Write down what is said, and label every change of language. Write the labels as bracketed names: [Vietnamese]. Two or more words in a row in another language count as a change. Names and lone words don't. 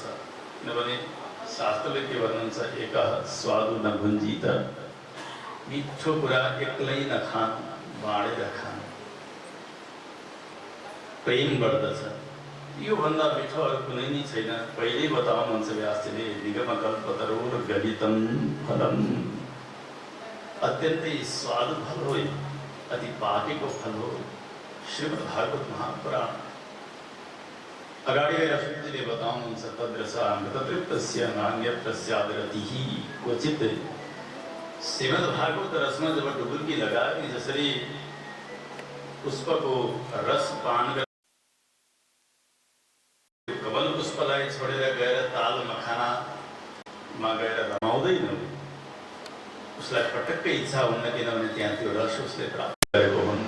[Nepali] किनभने शास्त्रले के भन्नुहुन्छ, [Sanskrit] एक स्वादु न भुञ्जित, [Nepali] मिठो कुरा एक्लै नखान, बाँडेर खान, प्रेम बढ्दछ। यो भन्दा मिठो अरू कुनै नै छैन। पहिल्यै बताउनुहुन्छ व्यासजीले, [Sanskrit] निगमकल्पतरोर गलितम फलम, [Nepali] अत्यन्तै स्वादु फल हो, अति पाकेको फल हो श्रीमद् भागवत महापुराण। अगाडि गएर सुखजीले बताउनुहुन्छ, [Sanskrit] तद्रसा मृततृप्तस्य नान्यत्र स्यादरतिः क्वचित्। [Nepali] श्रीमद् भागवत रसमा जब डुबुल्की लगायो नि, जसरी पुष्पको रस पान कमल पुष्पलाई छोडेर गएर ताल मखानामा गएर रमाउँदैन, उसलाई पटक्कै इच्छा हुन्न, किनभने त्यहाँ त्यो रस उसले प्राप्त गरेको हुन्न।